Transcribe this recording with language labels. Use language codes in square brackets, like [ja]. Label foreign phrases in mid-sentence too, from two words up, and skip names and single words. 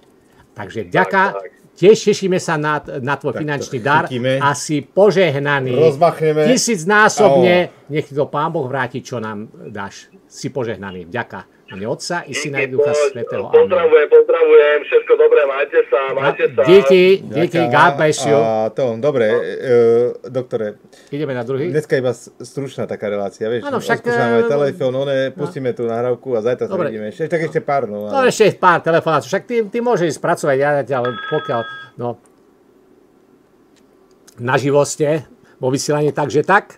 [sk] Takže vďaka, tiež tešíme sa na tvoj finančný dar a si požehnaný. Rozmachneme. 1000-násobne, nech ti to Pán Boh vráti, čo nám dáš. Si požehnaný. Vďaka. A mne Otca i Syna i Ducha Svätého. Pozdravujem, všetko dobré, majte sa. Díky, [en] God bless you. [sk] Dobre, doktore. Ideme na druhý. Dneska iba stručná taká relácia, vieš. Áno, však... Odskúšame telefón, pustíme tú nahrávku a zajtra sa vidíme. Ešte pár, no. No, ešte pár telefonátov. Však ty môžeš spracovať, ale pokiaľ, naživo ste, vo vysielaní takže tak.